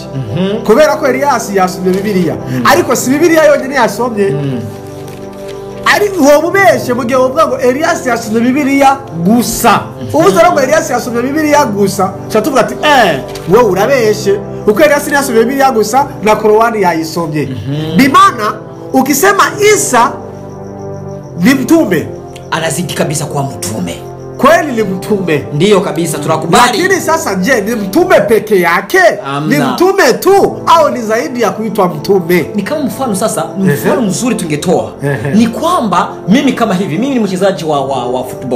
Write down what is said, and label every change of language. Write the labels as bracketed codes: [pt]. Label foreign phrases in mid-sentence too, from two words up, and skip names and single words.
[rn] Kubera ko Elias yasomye Bibiliya. Ariko si Bibiliya yonyine yasomye. Ari uwo mubeshe mu gihe uvuga ngo Elias yasomye Bibiliya gusa. Uvuze ngo Elias yasomye Bibiliya gusa, cyatuvuga ati wowe urabeshe. Uko Elias yasomye Bibiliya gusa na Korani yayisomye. [sw] Bimana ukisema Isa ni mtume, anazidi kabisa kuwa mtume. Kweli ni mtume. Ndiyo kabisa tunakubali. Lakini sasa je, ni mtume peke yake? Ni mtume tu au ni zaidi ya kuitwa mtume? Ni kama mfano sasa, mfano mzuri tungetoa. Ni kwamba mimi kama hivi, mimi ni mchezaji wa football.